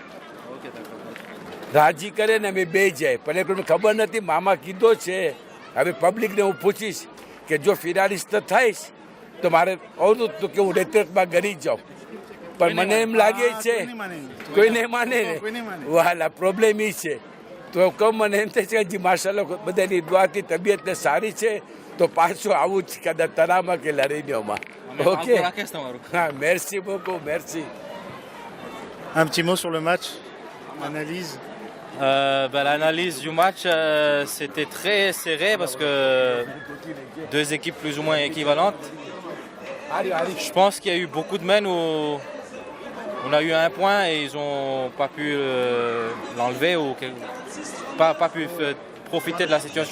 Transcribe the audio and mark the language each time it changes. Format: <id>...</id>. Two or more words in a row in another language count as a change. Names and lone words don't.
<gu>રાજી કરે ને અમે બે જાય પણ એક ખબર નથી મામા કીધો છે હવે પબ્લિકને હું પૂછીશ કે જો ફિનાલિસ્ટ થઈશ તો મારે અવરું તો કે હું રેતરેતમાં ગરી જાઉં પણ મને એમ લાગે છે કોઈ નહીં માને ને વાલા પ્રોબ્લેમ એ છે તો કહું મને એમ થાય છે કે હજી માશાલ્લાહ બધાની દુઆથી તબિયતને સારી છે તો પાછું આવું જ કદાચ તરામાં કે લડીનોમાં ઓકે હા</gu> <fr>merci beaucoup merci. Un petit mot sur le match, analyse. L'analyse du match, c'était très serré parce que deux équipes plus ou moins équivalentes. Je pense qu'il y a eu beaucoup de mènes où on a eu un point et ils n'ont pas pu l'enlever ou pas pu profiter de la situation.</fr>